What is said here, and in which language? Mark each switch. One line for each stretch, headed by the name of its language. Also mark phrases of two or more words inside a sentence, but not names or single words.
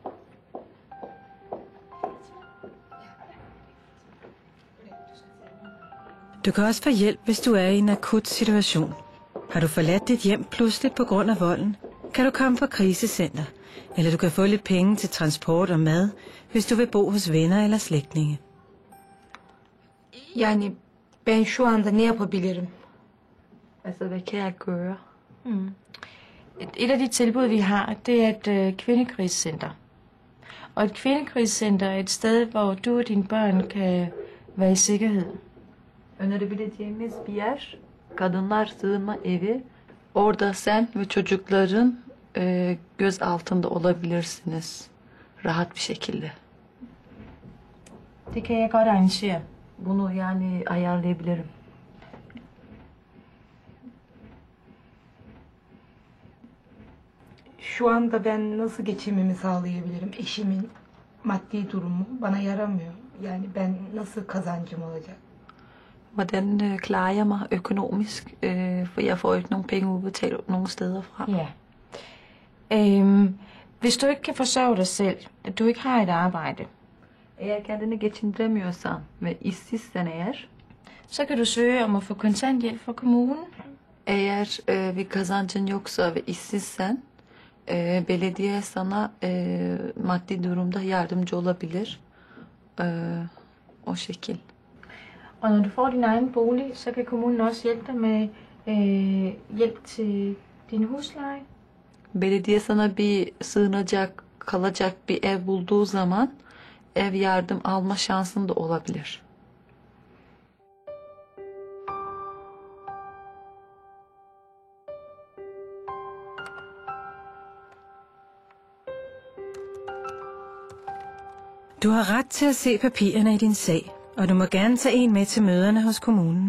Danish: Du kan også få hjælp, hvis du er i en akut situation. Har du forladt dit hjem pludseligt på grund af volden, kan du komme på krisecenter, eller du kan få lidt penge til transport og mad, hvis du vil bo hos venner eller slægtninge.
Turkish: Yani ben şu anda ne yapabilirim?
Danish: Altså, hvad kan jeg gøre? Et af de tilbud, vi har, det er et kvindekrisecenter. Og et kvindekrisecenter er et sted, hvor du og dine børn kan være i sikkerhed.
Turkish: Önerebileceğimiz bir yer, kadınlar sığınma evi. Orada sen ve çocukların göz altında olabilirsiniz. Rahat bir şekilde.
Danish: Det kan jeg godt arrangere.
Turkish: Bunu yani ayarlayabilirim. Şu anda ben nasıl geçimimi sağlayabilirim? Eşimin maddi durumu bana yaramıyor. Yani ben nasıl kazancım olacak?
Danish: Hvordan klarer jeg mig økonomisk? For jeg får ikke nogen penge udbetalt nogen steder fra. Ja. Hvis du ikke kan forsørge dig selv, at du ikke har et arbejde,
Turkish: Eğer kendini geçindiremiyorsan ve işsizsen eğer,
Danish: så kan du søge om at få kontanthjælp fra kommunen.
Turkish: eğer bir kazancın yoksa ve işsizsen, belediye sana maddi durumda yardımcı olabilir. O şekil.
Danish: Og når du får din egen bolig, så kan kommunen også hjælpe dig med hjælp til din husleje.
Turkish: Belediye sana bir sığınacak, kalacak bir ev bulduğu zaman ev yardım alma şansın da olabilir.
Danish: Du har ret til at se papirerne i din sag, og du må gerne tage en med til møderne hos kommunen.